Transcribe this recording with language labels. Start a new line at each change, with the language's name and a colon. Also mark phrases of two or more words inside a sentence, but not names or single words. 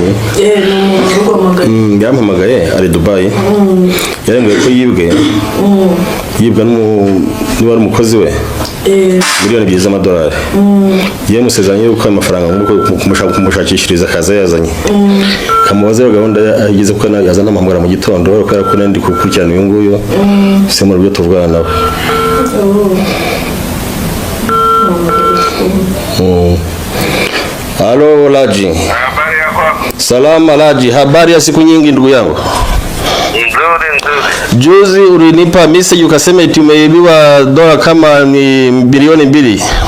Kinyarwanda: Yampamagaye ari Dubai, yarembwiye ko yibwa niba ari umukozi we miliyoni 2 z'amadolari. Yamusezeranye yuko amafaranga kumushakishiriza akaza yazanye, kamubaza iyo gahunda yagize ko yazana amahugura mu gitondo, kubera ko nandi kukurikirana uyu nguyu se mu buryo tuvugana nawe.
Swahili: Halo Laji. Habari yako? Salama Laji, habari ya siku nyingi ndugu yangu. Nzuri. Juzi ulinipa message ukasema eti umeibiwa dola kama ni bilioni 2.